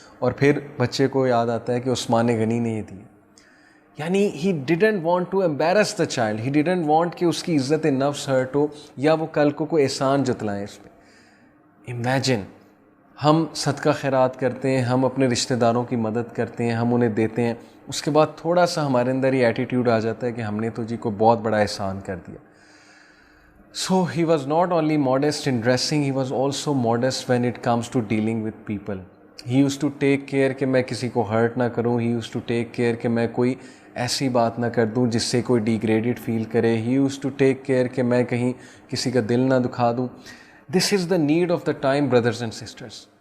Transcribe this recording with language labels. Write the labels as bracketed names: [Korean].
[Urdu] اور پھر بچے کو یاد آتا ہے کہ عثمان غنی نے یہ دیا. یعنی [English] he didn't want to embarrass the child, he didn't want [Urdu] کہ اس کی عزت نفس ہرٹ ہو یا وہ کل کو کوئی احسان جتلائیں اس پہ. امیجن ہم صدقہ خیرات کرتے ہیں، ہم اپنے رشتہ داروں کی مدد کرتے ہیں، ہم انہیں دیتے ہیں، اس کے بعد تھوڑا سا ہمارے اندر یہ ایٹیٹیوڈ آ جاتا ہے کہ ہم نے تو جی کو بہت بڑا احسان کر دیا. [English] So he was not only modest in dressing, he was also modest when it comes to dealing with people. He used to take care [Urdu] کہ میں کسی کو [English] hurt [Urdu] نہ کروں. [English] He used to take care [Urdu] کہ میں کوئی ایسی بات نہ کر دوں جس سے کوئی ڈیگریڈڈ فیل کرے. [English] He used to take care [Urdu] کہ میں کہیں کسی کا دل نہ دکھا دوں. [English] This is the need of the time, brothers and sisters.